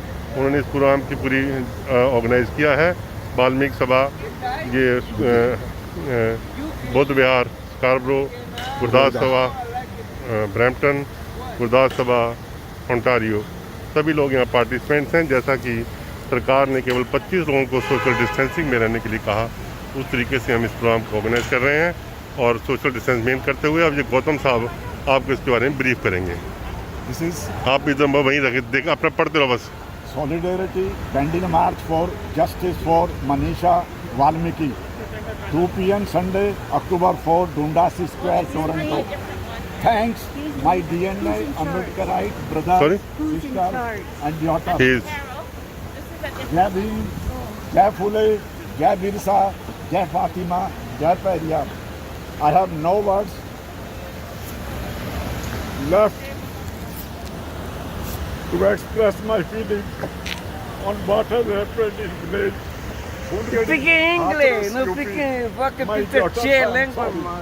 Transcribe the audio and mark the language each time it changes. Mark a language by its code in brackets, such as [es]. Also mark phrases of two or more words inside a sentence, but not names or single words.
[hi] उन्होंने इस प्रोग्राम की पूरी ऑर्गेनाइज किया है। वाल्मीकि सभा ये बौद्ध विहार स्कारब्रो, गुरदास सभा ब्रैम्पटन, गुरदास सभा ओंटारियो, सभी लोग यहाँ पार्टिसिपेंट्स हैं। जैसा कि सरकार ने केवल 25 लोगों को [en] social distancing [hi] में रहने के लिए कहा, उस तरीके से हम इस प्रोग्राम को ऑर्गेनाइज कर रहे हैं और [en] social distance maintain [hi] करते हुए अब ये गौतम साहब आपको इसके बारे में ब्रीफ करेंगे। आप इधर वहीं रखे देख, अपना पढ़ते रहो बस। [en] Solidarity Candle March for Justice for Manisha Valmiki, 2 p.m. Sunday, October 4, Dundas Square, Toronto. Thanks, my DNA Ambedkarite brother, sister, and daughter. Jai Bhim, Jai Phule, Jai Birsa, Jai Fatima, Jai Periyar. I have no words left to express my feelings on what has happened in village. Speak English, no speaking fucking chair language.